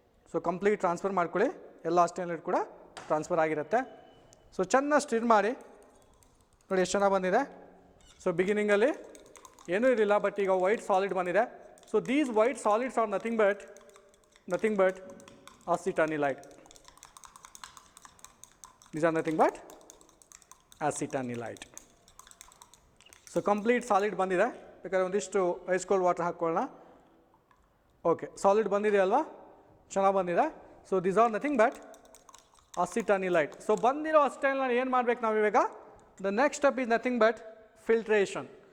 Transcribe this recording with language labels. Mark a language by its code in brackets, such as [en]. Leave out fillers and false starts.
[kn] So complete transfer ಮಾಡ್ಕೊಳ್ಳಿ. ಎಲ್ಲ ಅಸಿಟಾನಿಲೈಡ್ ಕೂಡ ಟ್ರಾನ್ಸ್ಫರ್ ಆಗಿರುತ್ತೆ. ಸೊ ಚೆನ್ನಾಗಿ ಸ್ಟಿರ್ ಮಾಡಿ. ನೋಡಿ ಎಷ್ಟು ಚೆನ್ನಾಗಿ ಬಂದಿದೆ. ಸೊ ಬಿಗಿನಿಂಗಲ್ಲಿ ಏನೂ ಇರಲಿಲ್ಲ, ಬಟ್ ಈಗ ವೈಟ್ ಸಾಲಿಡ್ ಬಂದಿದೆ. [en] So these white solids are nothing but acetanilide. These are nothing but acetanilide. [kn] So complete solid ಬಂದಿದೆ. ಬೇಕಾದ್ರೆ ಒಂದಿಷ್ಟು ಐಸ್ ಕೋಲ್ಡ್ ವಾಟರ್ ಹಾಕ್ಕೊಳ್ಳೋಣ. ಓಕೆ, ಸಾಲಿಡ್ ಬಂದಿದೆ ಅಲ್ವಾ, ಚೆನ್ನಾಗಿ ಬಂದಿದೆ. [en] So these are nothing but acetanilide. So [kn] ಬಂದಿರೋ ಅಸಿಟಾನಿಲೈಡ್ ಏನು ಮಾಡಬೇಕು ನಾವು ಇವಾಗ? [en] The next step is nothing but filtration.